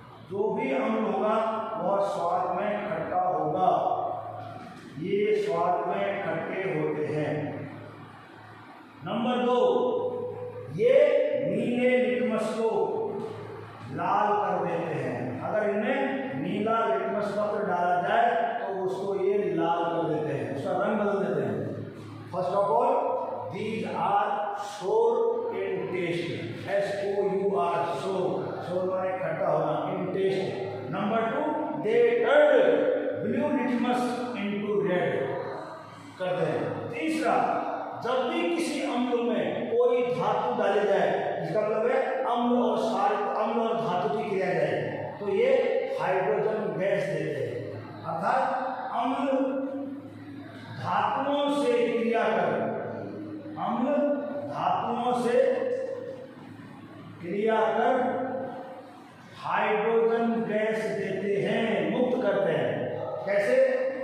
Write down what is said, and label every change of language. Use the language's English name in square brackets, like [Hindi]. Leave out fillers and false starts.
[Hindi] जो भी अम्ल होगा वह स्वाद में खट्टा होगा, ये स्वाद में खट्टे होते हैं। नंबर 2 ये नीले लिटमस को लाल कर देते हैं। अगर इनमें नीला लिटमस पत्र डाला जाए तो उसको ये लाल कर देते हैं, उसका रंग बदल देते हैं। [English] first of all these are sour in taste, SOUR, sour [Hindi] माने खट्टा होना, [English] in taste. Number 2 they turn blue litmus into red [Hindi] करते हैं। तीसरा, जब भी किसी अम्ल में कोई धातु डाली जाए, इसका मतलब है अम्ल और क्षार, अम्ल और धातु की क्रिया जाए, तो ये हाइड्रोजन गैस देते हैं। अर्थात अम्ल धातुओं से क्रिया कर, अम्ल धातुओं से क्रिया कर हाइड्रोजन गैस देते हैं, मुक्त करते हैं। कैसे?